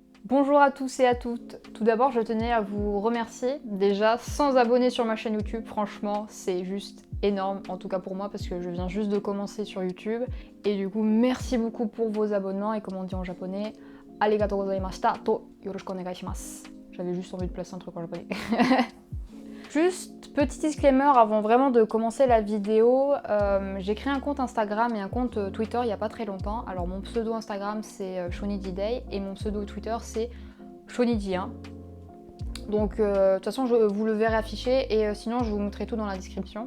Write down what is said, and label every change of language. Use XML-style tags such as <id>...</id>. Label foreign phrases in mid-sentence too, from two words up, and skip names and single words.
<fr>Bonjour à tous et à toutes. Tout d'abord, je tenais à vous remercier. Déjà, 100 abonnés sur ma chaîne YouTube, franchement, c'est juste énorme, en tout cas pour moi, parce que je viens juste de commencer sur YouTube. Et du coup, merci beaucoup pour vos abonnements. Et comme on dit en japonais,</fr> <ja>ありがとうございました と よろしく お願いします.</ja> <fr>J'avais juste envie de placer un truc en japonais. Juste petit disclaimer avant vraiment de commencer la vidéo, j'ai créé un compte Instagram et un compte Twitter il n'y a pas très longtemps. Alors mon pseudo Instagram c'est Shoniji et mon pseudo Twitter c'est Shoniji1. Donc de toute façon vous le verrez affiché et sinon je vous mettrai tout dans la description.</fr>